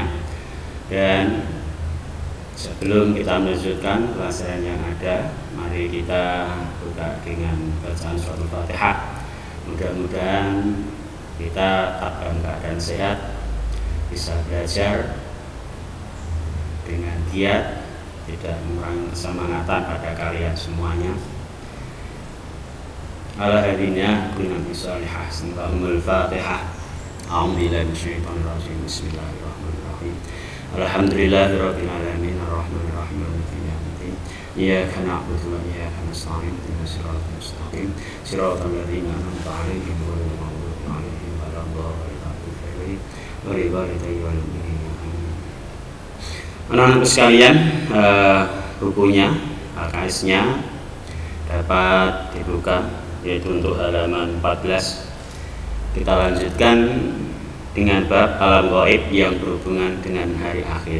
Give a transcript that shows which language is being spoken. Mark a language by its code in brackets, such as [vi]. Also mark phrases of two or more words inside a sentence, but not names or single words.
[id] Dan sebelum kita melanjutkan pelajaran yang ada, mari kita buka dengan bacaan surat Al-Fatihah. Mudah-mudahan kita tetap dalam keadaan sehat, bisa belajar dengan giat, tidak mengurangi kesemangatan pada kalian semuanya. Ala hadiniya kunna bisalihah. Al-Fatihah. [ar] أعوذ بالله من الشيطان الرجيم. بسم الله الرحمن الرحيم. الحمد لله رب العالمين الرحمن الرحيم مالك يوم الدين. إياك نعبد وإياك نستعين اهدنا الصراط المستقيم صراط الذين أنعمت عليهم غير المغضوب عليهم ولا الضالين. [id] Anak-anak sekalian, bukunya, LKS-nya dapat dibuka, yaitu untuk halaman 14. Kita lanjutkan dengan bab alam gaib yang berhubungan dengan hari akhir.